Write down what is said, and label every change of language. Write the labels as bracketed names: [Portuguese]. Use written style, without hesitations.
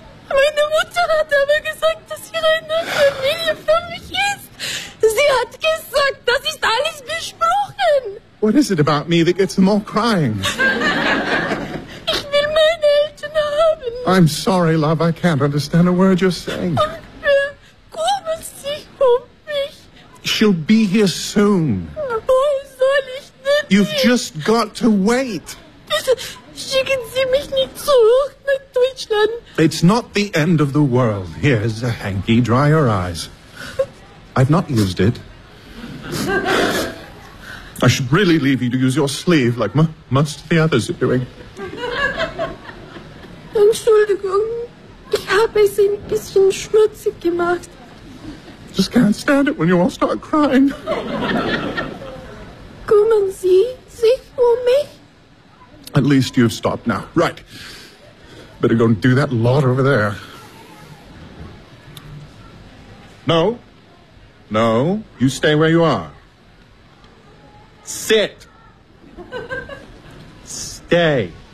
[German] Meine Mutter hat aber gesagt, dass hier eine Familie für mich ist. Sie hat gesagt, das ist alles besprochen. [English] What is it about me that gets them all crying? [German] Ich will meine Eltern haben. [English] I'm sorry, love, I can't understand a word you're saying. [German] Kümmern Sie sich um mich. [English] She'll be here soon. [German] Wo soll ich denn? [English] You've just got to wait. [German] Bitte schicken Sie mich nicht zurück nach Deutschland. [English] It's not the end of the world. Here's a hanky, dry your eyes. I've not used it. I should really leave you to use your sleeve like most of the others are doing. [German] Entschuldigung, ich habe es ein bisschen schmutzig gemacht. [English] Just can't stand it when you all start crying. [German] Kümmern Sie sich um mich? [English] At least you've stopped now. Right. Better go and do that lot over there. No. No. You stay where you are. Sit. Stay.